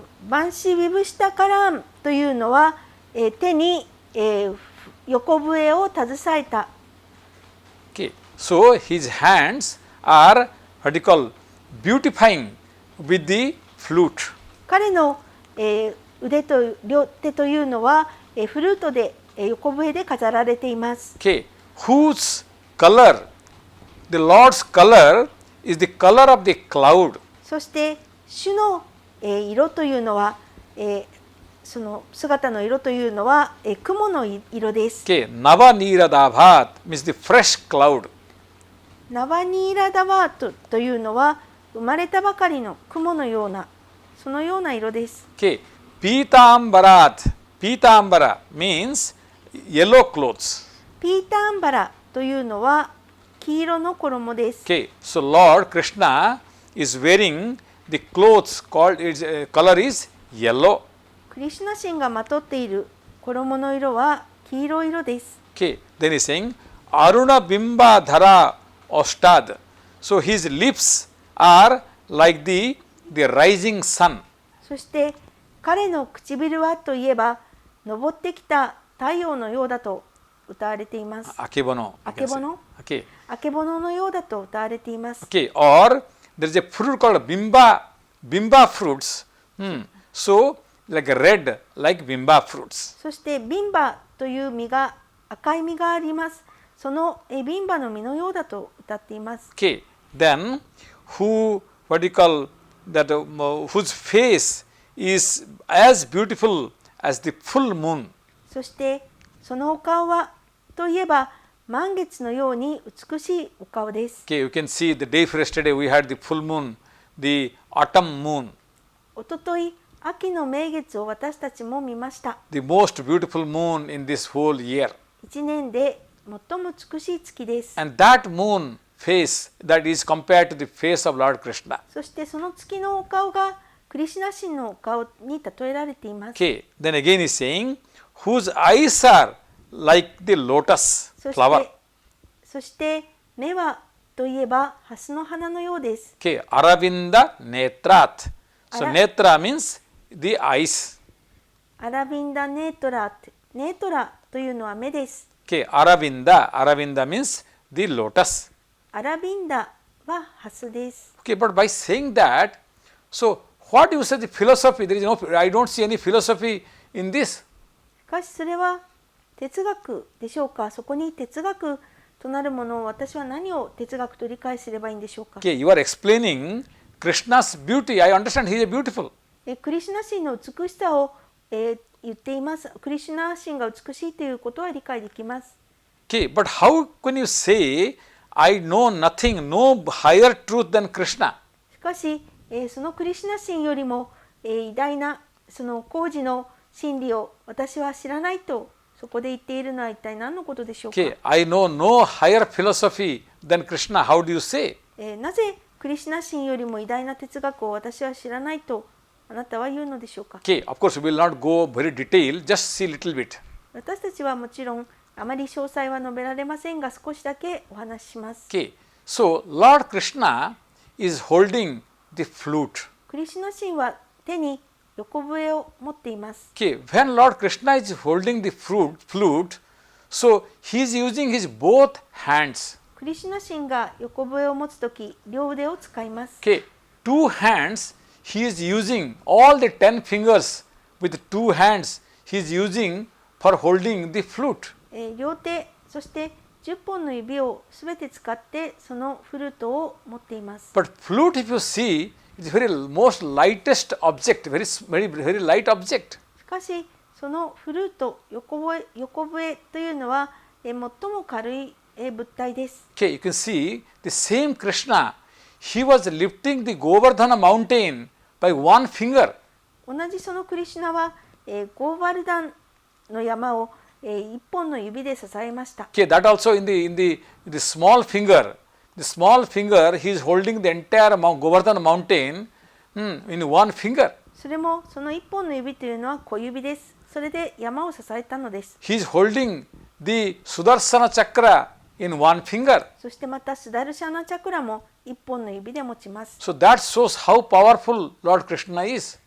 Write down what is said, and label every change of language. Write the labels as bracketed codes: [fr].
[ja] バンシ・ウィブシタ・カランというのは、手に、横笛を携えた。 [en] Okay, so his hands are what you call beautifying with the flute. [ja] 彼の、腕と両手というのは、フルートで、横笛で飾られています。 [en] Okay, whose color, the Lord's color is the color of the cloud. [ja] そして主の、色というのは、その姿の色というのは、雲の色です。 [en] Okay, Nava Neera Dabhat means the fresh cloud. [ja] ナバニーラダワートというのは生まれたばかりの雲のような、そのような色です。 [en] Okay, Pitambarat, Pitambara means yellow clothes. [ja] ピータンバラというのは黄色の衣です。 [en] Okay, so Lord Krishna is wearing the clothes called its color is yellow. [ja] クリシュナ神がまとっている衣の色は黄色い色です。 [en] Okay, then he is saying [sa] Aruna Bimba Dhara Ostad. [en] So his lips are like the rising sun. [ja] そして彼の唇はといえば昇ってきた太陽のようだと歌われています。 Akebono. あけぼの [en] Okay. [ja] あけぼののようだと歌われています。 [en] Okay, or there is a fruit called bimba fruits. So like red, like bimba fruits. [ja] そしてビンバという実が赤い実があります。そのビンバの実のようだと歌っています。 [en] Okay, then what do you call that whose face is as beautiful as the full moon. [ja] そしてそのお顔はといえば満月のように美しいお顔です。 [en] Okay, you can see the day before yesterday we had the full moon, the autumn moon. [ja] おととい秋の名月を私たちも見ました。 [en] The most beautiful moon in this whole year. [ja] 一年で最も美しい月です。 [en] And that moon face that is compared to the face of Lord Krishna. [ja] そしてその月のお顔がクリシュナ神のお顔に例えられています。 [en] Okay, then again he is saying, whose eyes are like the lotus [ja] そし [en] flower. [ja] てそして目はといえば蓮の花のようです。 [en] Okay, Aravinda Netrat. So Netra means the eyes. [ja] アラビンダネートラってネートラというのは目です。 [en] Okay, Aravinda means the lotus. [ja] アラビンダは蓮です。 [en] Okay, but by saying that, so what you say the philosophy? There is no, I don't see any philosophy in this. [ja] しかしそれは哲学でしょうか。そこに哲学となるものを私は何を哲学と理解すればいいんでしょうか。 [en] Okay, you are explaining Krishna's beauty. I understand he is beautiful. [ja] クリシュナ神の美しさを、言っています。クリシュナ神が美しいということは理解できます。 [en] Okay, but how can you say, I know nothing, no higher truth than Krishna? [ja] しかし、そのクリシュナ神よりも、偉大なその高次の真理を私は知らないとそこで言っているのは一体何のことでしょうか。 [en] Okay, I know no higher philosophy than Krishna. How do you say? [ja] なぜクリシュナ神よりも偉大な哲学を私は知らないとあなたは言うのでしょうか。 [en] Okay, of course we will not go very detail, just see little bit. [ja] 私たちはもちろんあまり詳細は述べられませんが少しだけお話しします。 [en] Okay, so Lord Krishna is holding the flute. [ja] クリシュナ神は手に横笛を持っています。 [en] Okay, when Lord Krishna is holding the flute, so he is using his both hands. [ja] クリシュナ神が横笛を持つとき両腕を使います。 [en] Okay, two hands he is using, all the 10 fingers with two hands he is using for holding the flute. [ja] 両手そして10本の指をすべて使ってそのフルートを持っています。 [en] But flute, if you see, is very most lightest object, very light object. [ja] しかしそのフルート、横笛というのは最も軽い物体です。 [en] Okay, you can see the same Krishna, he was lifting the Govardhana mountain by one finger. [ja] 同じそのクリシュナは、ゴーバルダンの山を、一本の指で支えました。 [en] Okay, that also in the small finger. The small finger, he is holding the entire Govardhana mountain in one finger. [ja] それもその一本の指というのは小指です。それで山を支えたのです。 [en] He is holding the Sudarsana Chakra in one finger. [ja] そしてまたスダルシャナチャクラも一本の指で持ちます。 [en] So that shows how powerful Lord Krishna is.